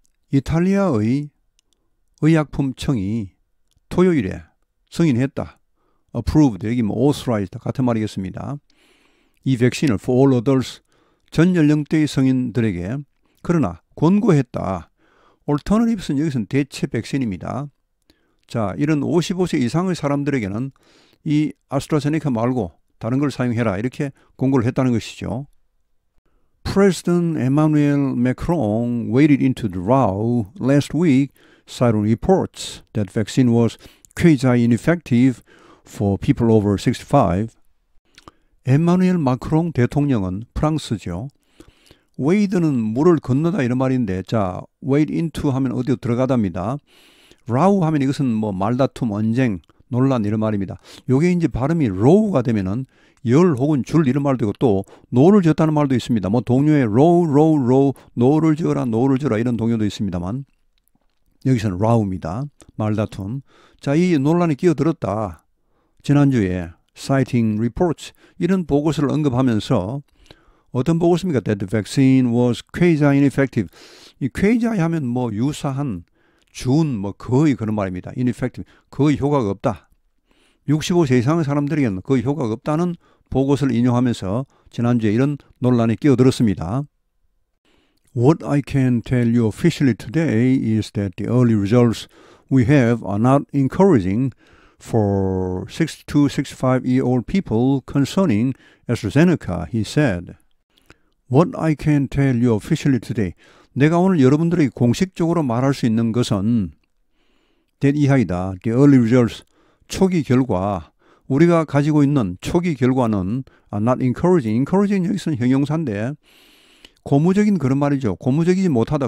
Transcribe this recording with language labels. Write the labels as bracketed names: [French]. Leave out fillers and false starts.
[Korean] 이탈리아의 의약품청이 토요일에 승인했다. approved, 여기 뭐 authorized 같은 말이겠습니다. 이 백신을 [English] for all adults, [Korean] 전 연령대의 성인들에게, 그러나 권고했다. alternatives는 여기서는 대체 백신입니다. 자, 이런 55세 이상의 사람들에게는 이 아스트라제네카 말고 다른 걸 사용해라 이렇게 권고를 했다는 것이죠. [English] President Emmanuel Macron waded into the row last week, citing reports that vaccine was quasi-ineffective for people over 65. [Korean] 에마누엘 마크롱 대통령은 프랑스죠. wade는 물을 건너다 이런 말인데, 자, wade into 하면 어디로 들어가답니다. row 하면 이것은 뭐 말다툼, 언쟁, 논란 이런 말입니다. 요게 이제 발음이 row가 되면은 열 혹은 줄 이런 말도 있고 또 노를 젓다는 말도 있습니다. 뭐 동요에 row, 노를 저어라, 이런 동요도 있습니다만 여기서는 row입니다. 말다툼. 자, 이 논란이 끼어들었다. 지난주에 [English] citing reports [Korean] 이런 보고서를 언급하면서 어떤 보고서입니까? [English] That the vaccine was quasi-ineffective. [Korean] 이 quasi 하면 뭐 유사한, 뭐 거의 그런 말입니다. ineffective, 거의 효과가 없다. 65세 이상의 사람들에게는 거의 효과가 없다는 보고서를 인용하면서 지난주에 이런 논란이 끼어들었습니다. [English] What I can tell you officially today is that the early results we have are not encouraging for 60 to 65-year-old people concerning AstraZeneca, he said. What I can tell you officially today. [Korean] 내가 오늘 여러분들에게 공식적으로 말할 수 있는 것은 that 이하이다. [English] The early results, [Korean] 초기 결과, 우리가 가지고 있는 초기 결과는 not encouraging. encouraging 여기서는 형용사인데 고무적인 그런 말이죠. 고무적이지 못하다.